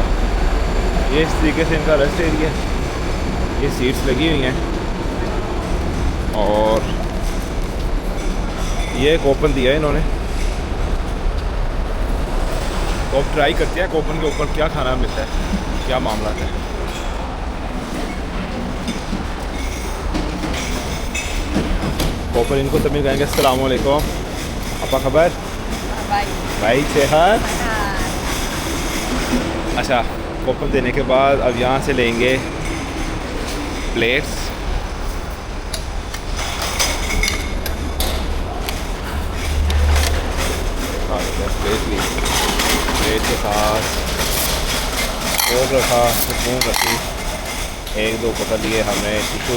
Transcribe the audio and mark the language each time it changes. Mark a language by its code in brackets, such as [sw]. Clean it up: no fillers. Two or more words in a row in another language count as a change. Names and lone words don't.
[hi] ये इस तरीके से इनका रेस्ट एरिया है, ये सीट्स लगी हुई हैं, और ये कूपन दिया है इन्होंने। तो अब ट्राई करते हैं कूपन के ऊपर क्या खाना मिलता है, क्या मामला है। कूपन इनको तमिल कहेंगे [ar] السلام عليكم, [ms] apa kabar? Baik. Baik, [hi] सेहत? अच्छा, कूपन देने के बाद अब यहाँ से लेंगे प्लेट्स। प्लेट के साथ फोक रखा, स्पून रखी, 1-2 पकड़ लिए हमने टिशू।